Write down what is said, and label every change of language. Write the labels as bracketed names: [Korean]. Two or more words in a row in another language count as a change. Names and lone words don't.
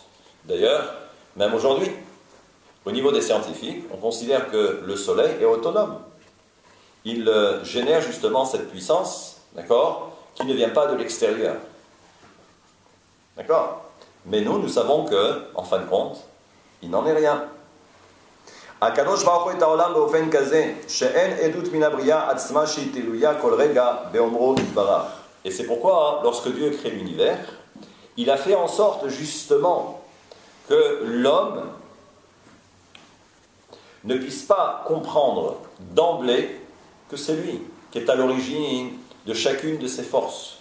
[French] D'ailleurs, même aujourd'hui, au niveau des scientifiques, on considère que le soleil est autonome. Il génère justement cette puissance, d'accord, qui ne vient pas de l'extérieur. D'accord? Mais nous savons que, en fin de compte, il n'en est rien. [Hebrew] הקדוש ברוך הוא את העולם באופן כזה שאין עדות מן הבריאה עצמה שהיא תלויה כל רגע באומרו יתברך. [French] Et c'est pourquoi, lorsque Dieu crée l'univers, il a fait en sorte justement que l'homme ne puisse pas comprendre d'emblée que c'est lui qui est à l'origine de chacune de ses forces.